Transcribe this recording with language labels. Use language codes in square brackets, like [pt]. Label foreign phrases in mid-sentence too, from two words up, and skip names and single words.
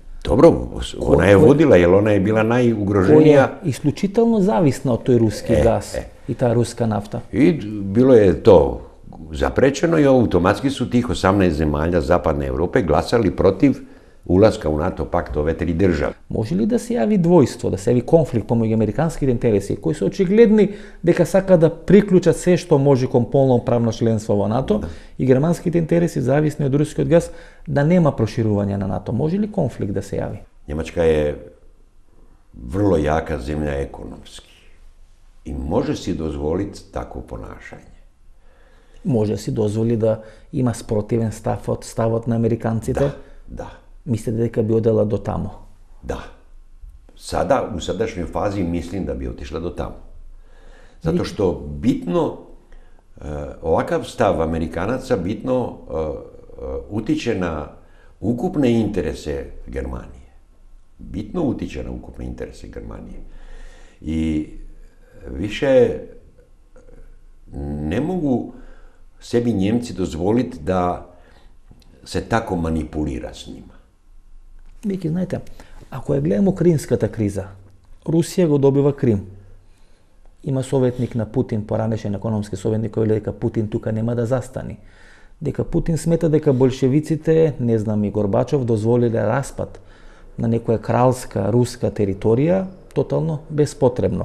[hr] Dobro, ona je vodila, jer ona je bila najugroženija. Koja je isključitelno zavisna od toj ruski gas i ta ruska nafta. I bilo je to zaprečeno i automatski su tih 18 zemalja Zapadne Europe glasali protiv ulaska u NATO pakt ove 3 države. [mk] Може ли да се јави двојство, да се јави конфликт помеѓу американските интереси, кои се очигледни дека сака да приклучат се што може кон полноправно членство во НАТО и германските интереси зависни од рускиот газ, да нема проширување на НАТО? Може ли конфликт да се јави? [hr] Njemačka je vrlo jaka zemlja ekonomski i može si dozvoliti takvo ponašanje. [mk] Може да си дозволи да има спротивен ставот на американците? [hr] Da. [mk] Мислите дека би одела до тамо? [hr] Da. Sada, u sadašnjoj fazi, mislim da bi otišla do tamo. Zato što bitno, ovakav stav Amerikanaca bitno utiče na ukupne interese Germanije. Bitno utiče na ukupne interese Germanije. I više ne mogu sebi Njemci dozvoliti da se tako manipulira s njima. [mk] Веќе знаете, ако ја гледаме Кримската криза, Русија го добива Крим. Има советник на Путин, поранешен економски советник, кој вели дека Путин тука нема да застани. Дека Путин смета дека большевиците, не знам и Горбачов, дозволиле распад на некоја кралска руска територија, тотално безпотребно.